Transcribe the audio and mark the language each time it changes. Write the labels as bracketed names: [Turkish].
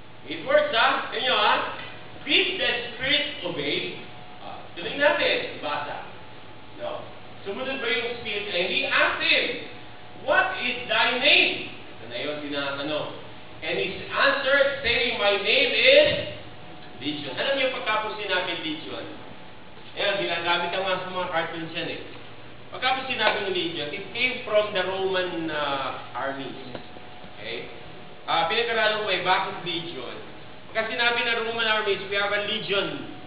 [English] 8 words, [Filipino] Tingin nyo [English] Did the Spirit obey? [Filipino] Tuloy natin, basa. No. Sumunod ba yung Spirit? [English] And he asked him, what is thy name? [Filipino] Ito na yun, tinatanong. [English] And he answered, saying, my name is Legion. [Filipino] Alam niyo, pagka po sinabi Legion, ginagamit ang mga sa mga cartoons yan Pagka po sinabi Legion, [English] it came from the Roman armies. [Filipino] Okay? Pinag-aralan ko bakit Legion? Kasi sinabi ng Roman armies, [English] we have a legion.